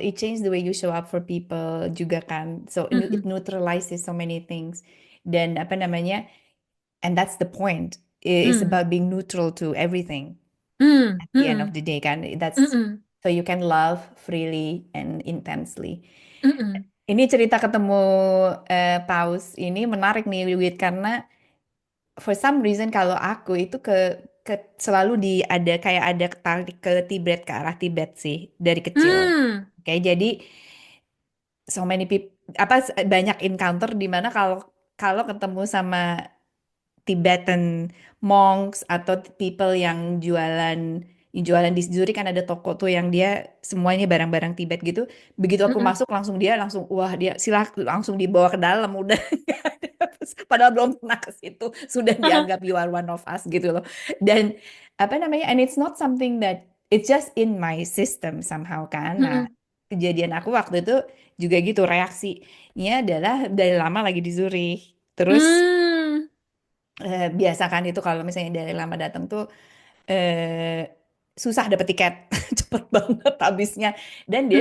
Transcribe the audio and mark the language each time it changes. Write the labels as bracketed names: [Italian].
[English] It changed the way you show up for people [Indonesian] juga kan. [English] So it Mm-mm. neutralizes so many things. [Indonesian] Dan apa namanya? [English] And that's the point. It's Mm. about being neutral to everything Mm. at the end of Mm-mm. the day [Indonesian] kan. [English] That's Mm-mm. so you can love freely and intensely. Mm-mm. [Indonesian] Ini cerita ketemu Paus ini menarik nih Wit karena [English] for some reason [Indonesian] kalau aku itu ke selalu ada kayak ada ketarik ke Tibet ke arah Tibet sih dari kecil. Mm. Oke, jadi [English] so many people [Indonesian] banyak encounter di mana kalau kalau ketemu sama Tibetan monks atau people yang jualan di Zurich kan ada toko tuh yang dia semuanya barang-barang Tibet gitu. Begitu aku Mm-mm. masuk langsung dia langsung wah dia langsung dibawa ke dalam udah nggak ada. Padahal belum pernah ke situ sudah dianggap [English] you are one of us [Indonesian] gitu loh. Dan apa namanya [English] and it's not something that it's just in my system somehow kan. [Indonesian] Nah, Mm-mm. kejadian aku waktu itu juga gitu reaksinya adalah dari lama lagi di Zurich. Terus Mm. biasa kan itu kalau misalnya dari lama datang tuh eh, susah dapet tiket cepet banget habisnya dan dia